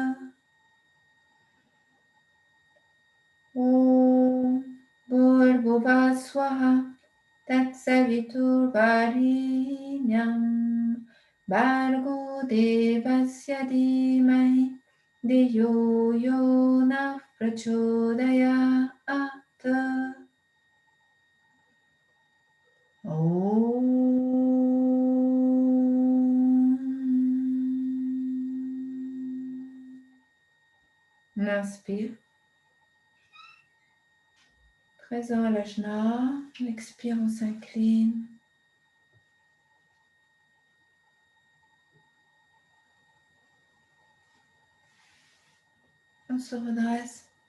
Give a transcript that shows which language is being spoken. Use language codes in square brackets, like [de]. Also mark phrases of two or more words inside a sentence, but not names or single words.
[sa] ॐ भूर्भुवः स्वः तत्सवितुर्वरेण्यं भर्गो देवस्य धीमहि धियो योनः प्रचोदयात्. Om. [fr] On inspire. Présent à l'ajna, on expire, on s'incline. On se redresse.